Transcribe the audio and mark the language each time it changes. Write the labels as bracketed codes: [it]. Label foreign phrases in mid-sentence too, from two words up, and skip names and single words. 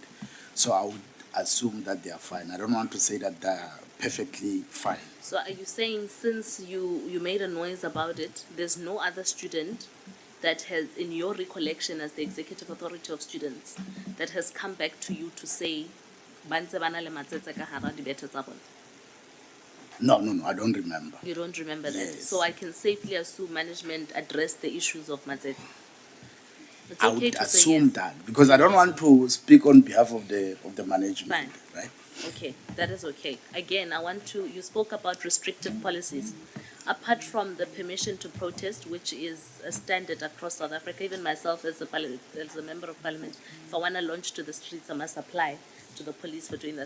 [en] So I would assume that they are fine. I don't want to say that they are perfectly fine. So are you saying since you made a noise about it, there's no other student that has, in your recollection as the executive authority of students, that has come back to you to say, [st] "Bantse bana le matsetse ka hara dibethe tsa bona"? [en] No, I don't remember. You don't remember that? Yes. So I can safely assume management addressed the issues of Matsetse. It's I okay would to say assume yes. that, because I don't want to speak on behalf of the management, right? Okay, that is okay. Again, you spoke about restrictive policies. Apart from the permission to protest, which is a standard across South Africa, even myself as a member of parliament, if I want to launch to the streets, I must apply to the police for doing that.